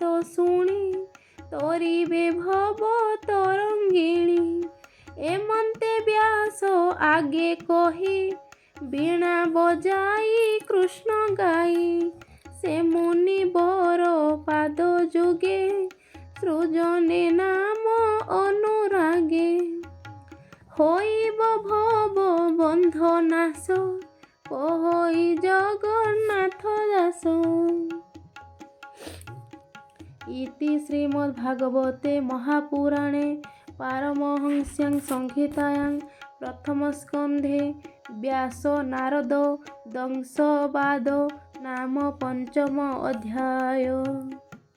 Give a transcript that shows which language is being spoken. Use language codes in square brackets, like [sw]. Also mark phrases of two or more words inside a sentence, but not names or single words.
[or] ଶୁଣି ତରିବେ ଭବ ତରଙ୍ଗିଣୀ ଏମନ୍ତେ ବ୍ୟାସ ଆଗେ କହି ବୀଣା ବଜାଇ କୃଷ୍ଣ ଗାଇ ସେ ମୁନିବର ପାଦ ଯୁଗେ ସୃଜନେ ନାମ ଅନୁରାଗେ ହୋଇବ ଭବ ବନ୍ଧ ନାଶ [sa] କହଇ ଜଗନ୍ନାଥ ଦାସ इति श्रीमद्भागवते महापुराणे पारमहंस्यां संहितायां प्रथमस्कन्धे व्यास नारद दंशवाद नाम पंचम अध्याय।